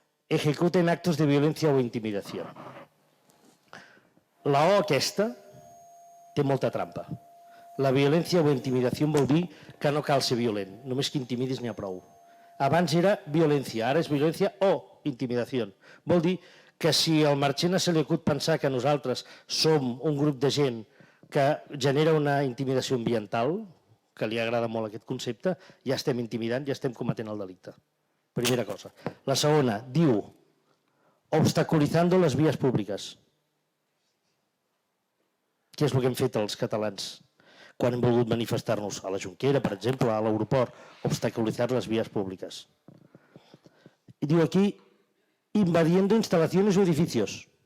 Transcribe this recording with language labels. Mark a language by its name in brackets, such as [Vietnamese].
[Spanish] Ejecuten actos de violencia o intimidació. [Catalan] La O aquesta té molta trampa. La violència o intimidació vol dir que no cal ser violent, només que intimidis n'hi ha prou. Abans era violència, ara és violència o intimidació. Vol dir que si al Marchena se li acut pensar que nosaltres som un grup de gent que genera una intimidació ambiental, que li agrada molt aquest concepte, ja estem intimidant, ja estem cometent el delicte. Primera cosa. La segona, diu, obstaculizando les vies públiques. Què és el que hem fet els catalans quan hem volgut manifestar-nos a la Jonquera, per exemple, a l'aeroport, obstaculitzar les vies públiques? I diu aquí, [Spanish] invadiendo instalaciones o edificios.